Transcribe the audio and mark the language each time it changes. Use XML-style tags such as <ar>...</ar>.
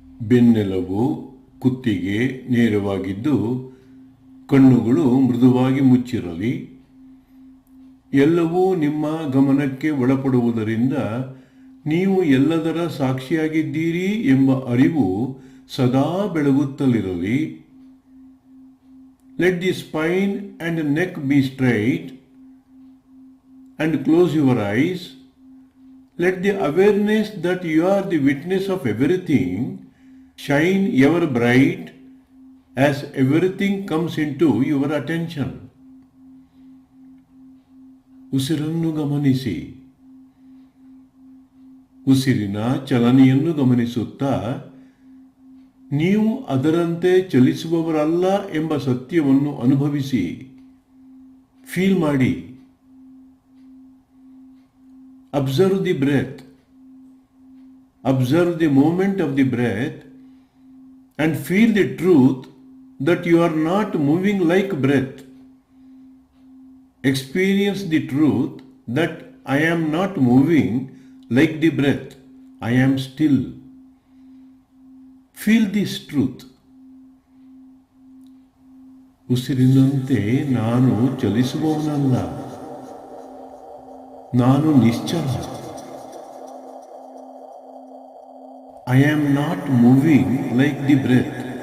<kn>ಬೆನ್ನೆಲುಬು ಕುತ್ತಿಗೆ ನೇರವಾಗಿದ್ದು ಕಣ್ಣುಗಳು ಮೃದುವಾಗಿ ಮುಚ್ಚಿರಲಿ. ಎಲ್ಲವೂ ನಿಮ್ಮ ಗಮನಕ್ಕೆ ಒಳಪಡುವುದರಿಂದ ನೀವು ಎಲ್ಲದರ ಸಾಕ್ಷಿಯಾಗಿದ್ದೀರಿ ಎಂಬ ಅರಿವು ಸದಾ ಬೆಳಗುತ್ತಲಿರಲಿ.</kn> <en>Let the spine and neck be straight and close your eyes. Let the awareness that you are the witness of everything shine ever bright as everything comes into your attention.</en> <kn>ಉಸಿರನ್ನು ಗಮನಿಸಿ. ಉಸಿರಿನ ಚಲನೆಯನ್ನು ಗಮನಿಸುತ್ತಾ ನೀವು ಅದರಂತೆ ಚಲಿಸುವವರಲ್ಲ ಎಂಬ ಸತ್ಯವನ್ನು ಅನುಭವಿಸಿ, ಫೀಲ್ ಮಾಡಿ.</kn> <en>Observe the breath, observe the movement of the breath and feel the truth that you are not moving like breath. Experience the truth that I am not moving like the breath. I am still. Feel this truth.</en> <kn>ಉಸಿರಿನಂತೆ ನಾನು ಚಲಿಸುವವನಲ್ಲ, ನಾನು ನಿಶ್ಚಲ.</kn> <en>I am not moving like the breath.</en>